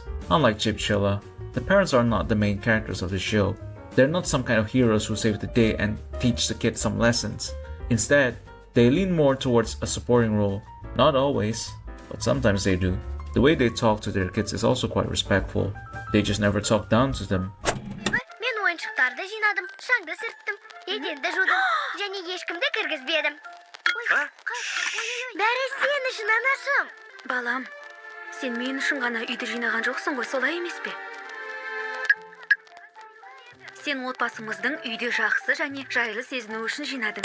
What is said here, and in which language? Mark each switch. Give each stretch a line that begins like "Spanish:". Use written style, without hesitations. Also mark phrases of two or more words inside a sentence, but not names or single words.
English: Unlike Chipchilla, the parents are not the main characters of the show. They're not some kind of heroes who save the day and teach the kids some lessons. Instead, they lean more towards a supporting role. Not always, but sometimes they do. The way they talk to their kids is also quite respectful. They just never talk down to them.
Kazakh: Мен ойыншықтарды жинадым, шаңды сырттым, еденді жудым, және ешкімді кіргізбедім. Бәрі сен үшін, анашым. Балам, сен мен үшін ғана үйді жинаған жоқсың ғой, солай емес пе? Сен отбасымыздың үйде жақсы және жайлы сезіну үшін жинадың.